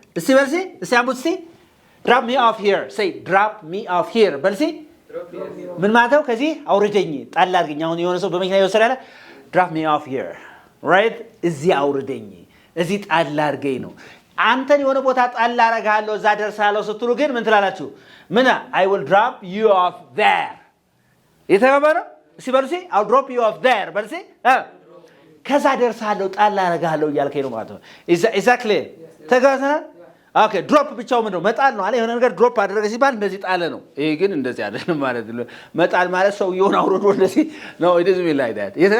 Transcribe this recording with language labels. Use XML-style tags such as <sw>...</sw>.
<am>እስቲ በል እስኪ እስቲ አምቡት እስቲ</am> <en>drop me off here. Say drop me off here.</en> <am>በል እስኪ ምን ማለት ነው? ከዚህ አውርደኝ ጣል አድርገኝ። አሁን የሆነ ሰው በመኪና እየወሰዳለ</am> <en>drop me off here.</en> <am>Right? እዚህ አውርደኝ እዚህ ጣል አድርገኝ ነው። አንተን የሆነ ቦታ ጣል አደርግሃለሁ እዛ ደርሳለሁ ስትሉ ግን ምን ትላላችሁ?</am> <en>ምን I will drop you off there.</en> <am>የተባባለ እስቲ በል እስኪ</am> <en>I'll drop you off there.</en> <am>በል እስኪ ከዛ ደርሳለሁ ጣል አደርግሃለሁ እያልከኝ ነው ማለት ነው። Exactly. ተጋዘናል? ኦኬ ድሮፕ ብቻው ምንድን ነው? መጣል ነው አለ። የሆነ ነገር ድሮፕ አደረገ ሲባል እንደዚህ ጣለ ነው። ይሄ ግን እንደዚህ አይደለም ማለት ነው። መጣል ማለት ሰውየውን አውርዶ እንደዚህ ነው።</am> <en>it doesn't mean like that.</en>